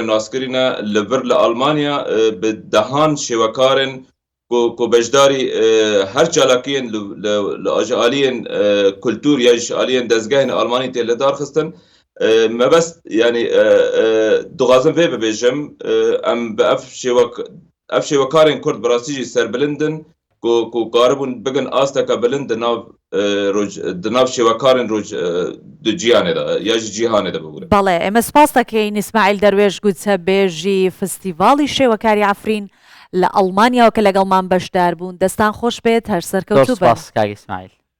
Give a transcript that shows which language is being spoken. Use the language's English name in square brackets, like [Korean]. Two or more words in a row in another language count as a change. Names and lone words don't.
[Kurdish] naskirî ne li vir li Almanya bi dehan şêwekarên ku beşdarî her çalakiyên li aliyên kultur ya ji aliyên dezgehên Almanî tê li darxistin mebest yani dixwazim vê bibêjim em bi ev şêwekarên Kurd bi rastî jî serbilindin ku karibûn bigin asteka bilind di nav şêwekarên di ciyanê de ya ji cîhanê de bibûre [Central Kurdish] بەڵێ ئێمە سپاس دەکەین ئیسماعیل دەروێش گوتەبێژی فستیڤاڵی شێوەکاری عەفرین لە ئەڵمانیاوە کە لەگەڵمان بەشدار بوون دەستان خۆش بێت هەر سەرکەوتوو بن کاک ئیسماعیل